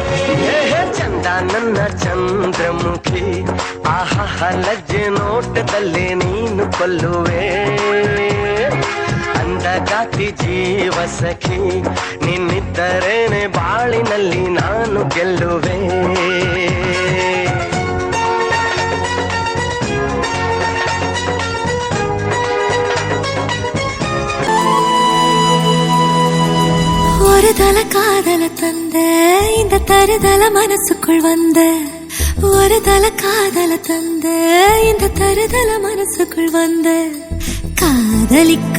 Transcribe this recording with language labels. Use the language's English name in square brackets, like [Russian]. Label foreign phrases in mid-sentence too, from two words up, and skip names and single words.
[Kannada] ಹೇ ಚಂದ ನನ್ನ ಚಂದ್ರಮುಖಿ ಆಹಾ ಲಜ್ಜೆ ನೋಟದಲ್ಲೇ ನೀನು ಕೊಲ್ಲುವೆ ಅಂದಗಾತಿ ಜೀವ ಸಖಿ ನಿನ್ನಿದ್ದರೇನೆ ಬಾಳಿನಲ್ಲಿ ನಾನು ಗೆಲ್ಲುವೆ [Tamil] ஒரு தல காதல தந்த இந்த தருதல மனசுக்குள் வந்த ஒரு தல காதல தந்த இந்த தருதல மனசுக்குள் வந்த காதலிக்க